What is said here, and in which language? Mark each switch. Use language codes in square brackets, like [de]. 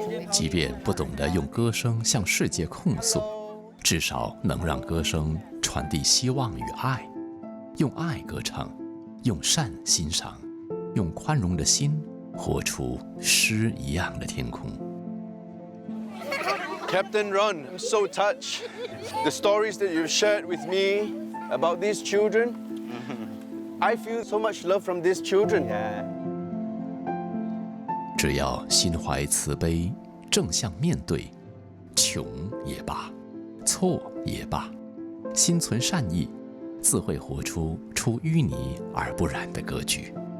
[zh] 即便不懂得用歌声向世界控诉，至少能让歌声传递希望与爱，用爱歌唱，用善欣赏，用宽容的心活出诗一样的天空。 [en] Captain Ron, I'm so touched. The stories that you've shared with me about these children, I feel so much love from these children. yeah. [zh] 只要心怀慈悲，正向面对，穷也罢，错也罢，心存善意，自会活出出淤泥而不染的格局。